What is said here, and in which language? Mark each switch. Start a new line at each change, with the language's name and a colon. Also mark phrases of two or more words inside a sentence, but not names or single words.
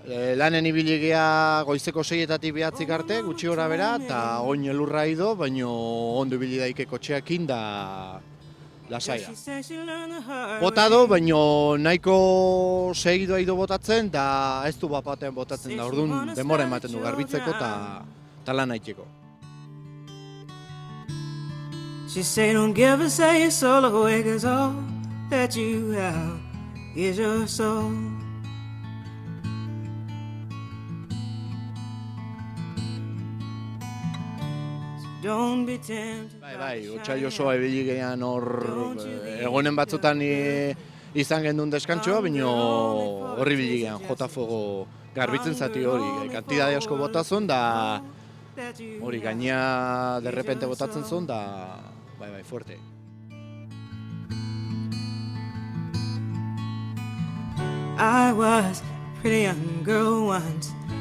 Basque: Lanen ibili gea goizeko 6etatik 9 arte, gutxi gora bera, eta oin elurra ido, baino ondo ibili daike kotxeakin da lasaia. Bota do, baino nahiko segidoa ido botatzen, da ez du bapatean botatzen da, orduan denbora ematen du garbitzeko eta lan haiteko.
English: She say don't give a say your soul away, 'cause all that you have is your soul. Don't be tempted.
Basque: Bai, otsail osoa ibili gean hor egonen batzutan izan gendun deskantxoa, baino horri ibili gean
Spanish: jota fuego
Basque: garbitzen zati hori, kantidade asko botazun da hori gaina derrepente botatzen zuen da bai, fuerte.
English: I was a pretty young girl once.